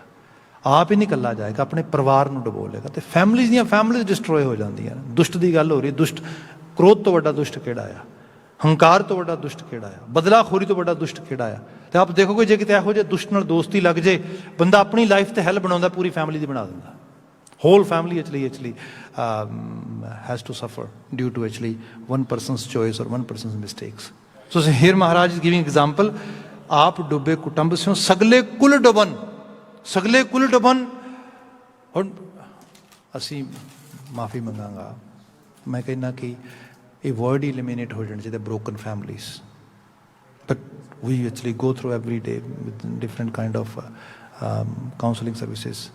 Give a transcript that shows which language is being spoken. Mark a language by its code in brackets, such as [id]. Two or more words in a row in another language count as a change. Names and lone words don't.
[pa] ਆਪ ਹੀ ਨਹੀਂ ਇਕੱਲਾ ਜਾਏਗਾ, ਆਪਣੇ ਪਰਿਵਾਰ ਨੂੰ ਡੁਬੋਲੇਗਾ ਅਤੇ [en] families destroy [pa] ਹੋ ਜਾਂਦੀਆਂ ਨੇ। ਦੁਸ਼ਟ ਦੀ ਗੱਲ ਹੋ ਰਹੀ, ਦੁਸ਼ਟ ਕ੍ਰੋਧ ਤੋਂ ਵੱਡਾ ਦੁਸ਼ਟ ਕਿਹੜਾ ਆ? ਹੰਕਾਰ ਤੋਂ ਵੱਡਾ ਦੁਸ਼ਟ ਕਿਹੜਾ ਆ? ਬਦਲਾਖੋਰੀ ਤੋਂ ਵੱਡਾ ਦੁਸ਼ਟ ਕਿਹੜਾ ਆ? ਤੇ ਆਪ ਦੇਖੋਗੇ ਜੇ ਕਿਤੇ ਇਹੋ ਜਿਹੇ ਦੁਸ਼ਟ ਨਾਲ ਦੋਸਤੀ ਲੱਗ ਜੇ, ਬੰਦਾ ਆਪਣੀ ਲਾਈਫ ਤੇ ਹੈਲ ਬਣਾਉਂਦਾ, ਪੂਰੀ ਫੈਮਿਲੀ ਦੀ ਬਣਾ ਦਿੰਦਾ। [en] whole family actually has to suffer due to actually one person's choice or one person's mistakes. So here Maharaj is giving example, [pa] ਆਪ ਡੁੱਬੇ ਕੁਟੰਬ ਸੇ ਸਗਲੇ ਕੁਲ ਡੁਬਾਨ, ਸਗਲੇ ਕੁਲ ਡੁਬਾਨ। ਹੁਣ ਅਸੀਂ ਮਾਫੀ ਮੰਗਾਂਗਾ, ਮੈਂ ਕਹਿੰਦਾ ਕਿ ਇਹ ਵਰਡ ਹੀ ਐਲੀਮੀਨੇਟ ਹੋ ਜਾਣਾ ਚਾਹੀਦਾ, [en] broken families. But we actually go through every day with different kind of counselling services.